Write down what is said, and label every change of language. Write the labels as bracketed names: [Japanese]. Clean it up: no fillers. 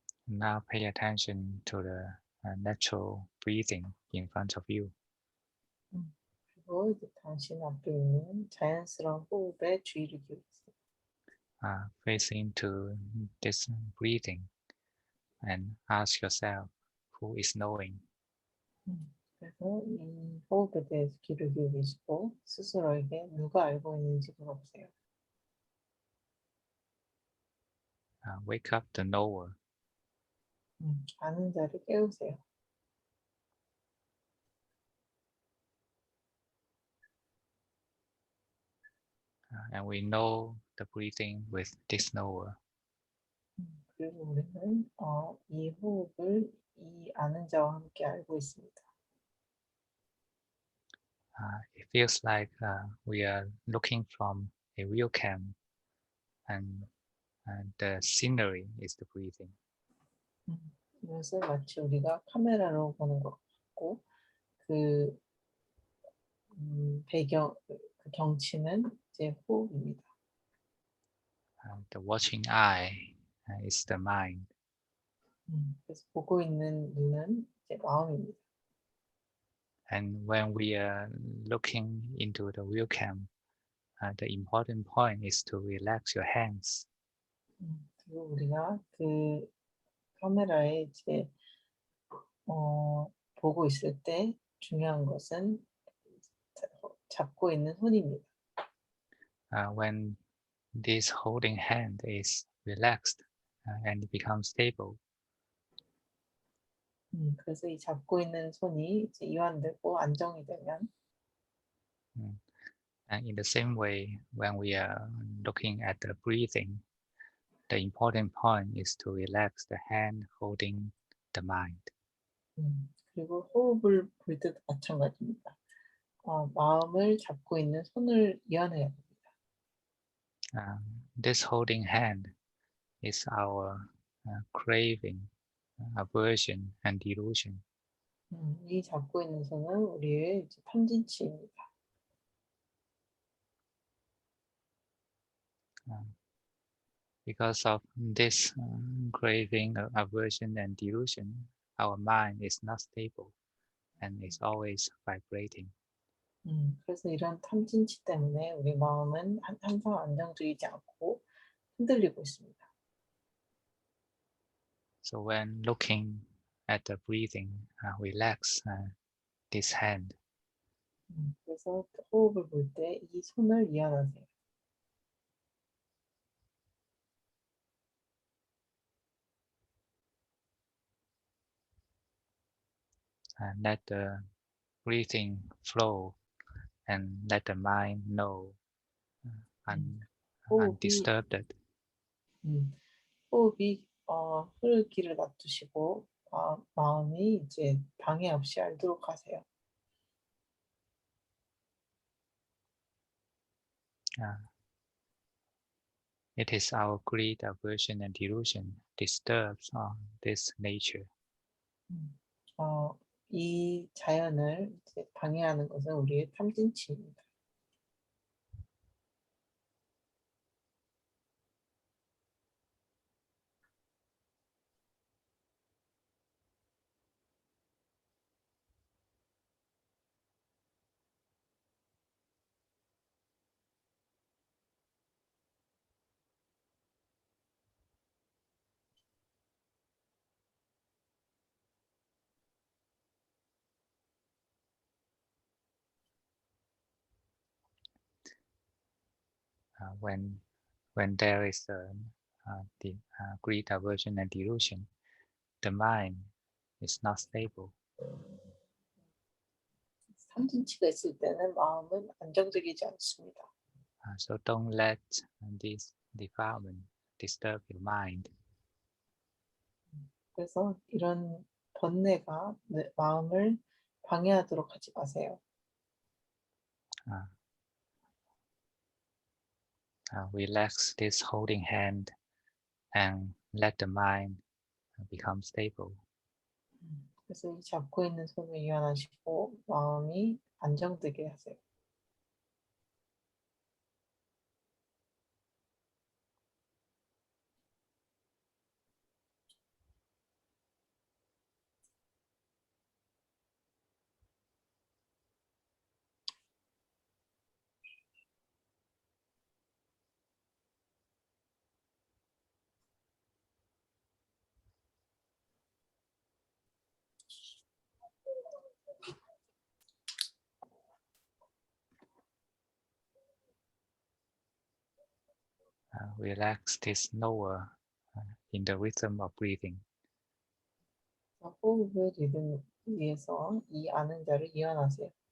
[English] Now pay attention to the natural breathing in front of you. [Korean] 그리고 이제 당신 앞에 있는 자연스러운 호흡에 주의를 기울이세요. [English] Face into this breathing and ask yourself, who is knowing? [Korean] 그래서 이 호흡에 대해서 귀를 기울이시고 스스로에게 누가 알고 있는지 물어보세요. [English] Wake up the knower. [Korean] 아는 자를 깨우세요. [English] And we know the breathing with this knower. [Korean] 그리고 우리는 이 호흡을 이 아는 자와 함께 알고 있습니다. [English] It feels like we are looking from a real cam, and the scenery is the breathing. [Korean] 이것은 마치 우리가 카메라로 보는 것 같고 그 배경, 그 경치는 이제 호흡입니다. [English] The watching eye is the mind. [Korean] 그래서 보고 있는 눈은 이제 마음입니다. [English] And when we are looking into the real cam, the important point is to relax your hands. [Korean] 그리고 우리가 그 카메라에 이제 보고 있을 때 중요한 것은 잡고 있는 손입니다. [English] When this holding hand is relaxed and it becomes stable, [Korean] 그래서 이 잡고 있는 손이 이제 이완되고 안정이 되면 [English] and in the same way, when we are looking at the breathing, the important point is to relax the hand holding the mind. [Korean] 그리고 호흡을 볼 때도 마찬가지입니다. 마음을 잡고 있는 손을 이완해야 됩니다. [English] This holding hand is our craving, aversion, and delusion. [Korean] 이 잡고 있는 손은 우리의 이제 탐진치입니다. [English] Because of this craving, aversion, and delusion, our mind is not stable and is always vibrating. [Korean] 그래서 이런 탐진치 때문에 우리 마음은 항상 안정적이지 않고 흔들리고 있습니다. [English] So when looking at the breathing, relax this hand. [Korean] 그래서 호흡을 볼 때 이 손을 이완하세요. [English] And let the breathing flow and let the mind know [Korean] 호흡이 [English] undisturbed. [Korean] 호흡이 흐르기를 놔두시고 마음이 이제 방해 없이 알도록 하세요. [English] It is our greed, aversion, and delusion disturbs this nature. [Korean] 이 자연을 이제 방해하는 것은 우리의 탐진치입니다. [English] When there is the greed, aversion, and delusion, the mind is not stable. [Korean] 탐진치가 있을 때는 마음은 안정적이지 않습니다. [English] So don't let this defilement disturb your mind. [Korean] 그래서 이런 번뇌가 마음을 방해하도록 하지 마세요. [English] Relax this holding hand and let the mind become stable. [Korean] 그래서 이 잡고 있는 손을 이완하시고 마음이 안정되게 하세요. [English] Relax this knower in the rhythm of breathing. [Korean] 호흡의 리듬 위해서 이 아는 자를 이완하세요.